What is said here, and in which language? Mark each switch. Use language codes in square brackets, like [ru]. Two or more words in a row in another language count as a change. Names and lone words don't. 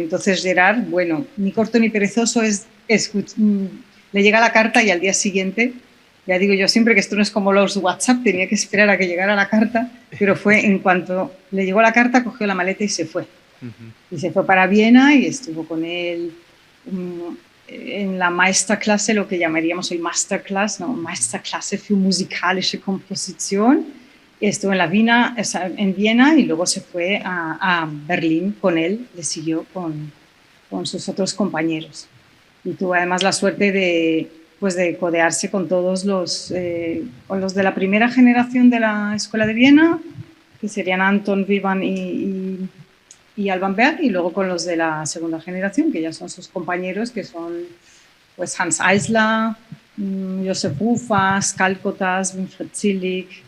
[es] Entonces Gerard, ni corto ni perezoso, le llega la carta y al día siguiente, ya digo yo siempre que esto no es como los WhatsApp, tenía que esperar a que llegara la carta, pero fue en cuanto le llegó la carta, cogió la maleta y se fue. Y se fue para Viena y estuvo con él en la Meisterklasse, lo que llamaríamos el Masterclass, ¿no? [de] Meisterklasse für musikalische Komposition. [es] Estuvo en Viena y luego se fue a Berlín con él, le siguió con sus otros compañeros. Y tuvo además la suerte de codearse con todos con los de la primera generación de la Escuela de Viena, que serían Anton Webern y Alban Berg, y luego con los de la segunda generación, que ya son sus compañeros, que son pues Hans Eisler, Josef Rufas, Kalkotas, Winfried Zillig.